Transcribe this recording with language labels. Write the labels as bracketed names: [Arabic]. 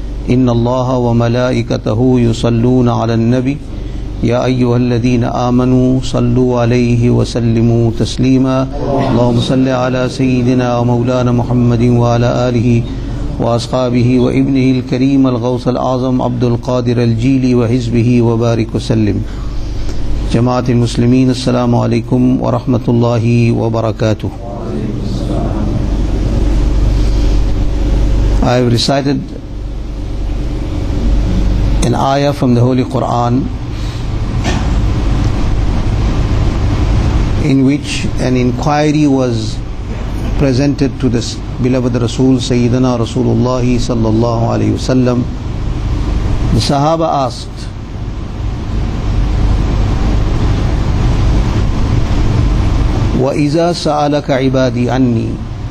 [Arabic] إن الله وملائكته يصلون على النبي يا أيها الذين آمنوا صلوا عليه وسلموا تسليما اللهم صل على سيدنا ومولانا محمد وعلى آله وأصحابه وابنه الكريم الغوث الأعظم عبد القادر الجيلي وحزبه وبارك وسلم. جماعة المسلمين السلام عليكم ورحمة الله وبركاته. [English] I have recited an ayah from the Holy Qur'an in which an inquiry was presented to this beloved Rasul Sayyidina Rasulullah sallallahu alayhi wasallam. The Sahaba asked, [Arabic] وَإِذَا سَأَلَكَ عِبَادِي عَنِّي.